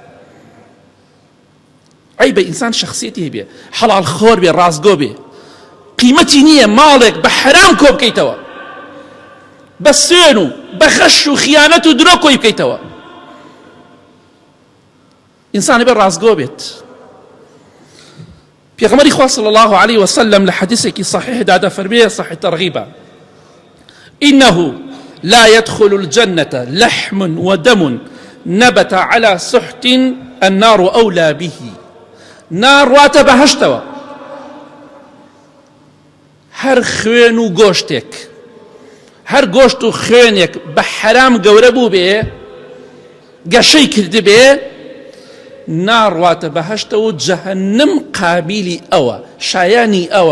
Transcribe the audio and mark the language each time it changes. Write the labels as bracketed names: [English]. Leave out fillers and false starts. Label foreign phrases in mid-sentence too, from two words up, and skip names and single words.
[Central Kurdish] ئەی بە ئینسان شخصیەتی هەبێ، حەڵال خۆر بێ، ڕاستگۆ بێ، قیمەتی نییە ماڵێک بە حەرام کۆ بکەیتەوە، بە سوێن و بە خەش و خیانەت و درۆ کۆی بکەیتەوە. ئینسان بێ ڕاستگۆ بێت. پێغەمبەری خوا [Arabic] صلی الله عليه وسلم [Central Kurdish] لە حەدیثێکی صحیحدا دەفەرمێ، صحیح تەرغیبە، [Arabic] إنه لا يدخل الجنة لحم ودم نبت على سحت النار أولى به. [Central Kurdish] نار واتە بەهەشتەوە، هەر خوێن و گۆشتێک، هەر گۆشت و خوێنێک بە حەرام گەورە بوو بێ، گەشەی کرد بێ، ناڕواتە بەهەشتەوە و جەهەنم قابیلی ئەوە، شایانی ئەوە.